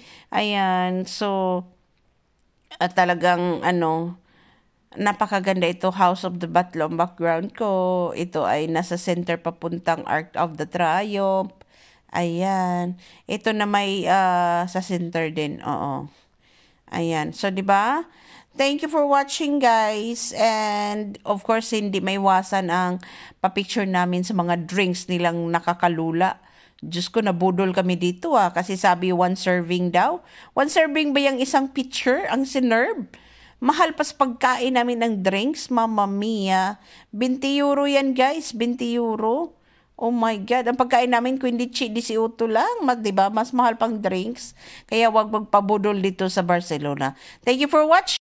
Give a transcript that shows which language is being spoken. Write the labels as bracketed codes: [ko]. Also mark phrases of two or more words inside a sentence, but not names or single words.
[tl] Ayan, so, at talagang, napakaganda ito, House of the Battle ang background ko. Ito ay nasa center papuntang Arc of the Triumph. Ayan. Ito na may sa center din. Oo. Ayan. So, di ba? [en] Thank you for watching, guys. And, of course, [tl] hindi may iwasan ang papicture namin sa mga drinks nilang nakakalula. Diyos ko, nabudol kami dito, Kasi sabi, 1 serving daw. 1 serving ba yung isang picture? Ang sinerve? Mahal pa sa pagkain namin ng drinks. [it] Mamma mia. [tl] 20 euro yan, guys. 20 euro. [en] Oh my God. [tl] Ang pagkain namin, kung hindi 18 lang, diba? Mas mahal pang drinks. Kaya wag magpabudol dito sa Barcelona. [en] Thank you for watching.